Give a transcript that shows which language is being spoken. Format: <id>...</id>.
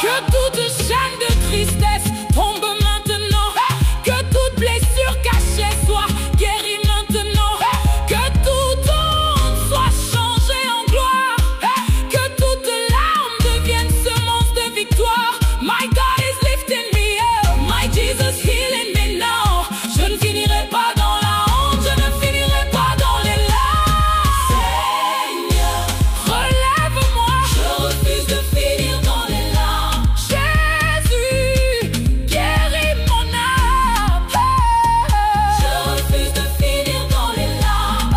<fr>que toute chaîne de tristesse tombe maintenant, que toute blessure cachée soit guérie maintenant, que toute honte soit changée en gloire, que toute larme devienne semence de victoire.</fr> <en>My God is lifting me up, my Jesus healing me now.</en> <fr>Je ne finirai pas dans la honte, je ne finirai pas dans les larmes. Seigneur, Relève-moi, je refuse de finir dans les larmes. Jésus, guéris mon âme. Je refuse de finir dans les larmes.</fr>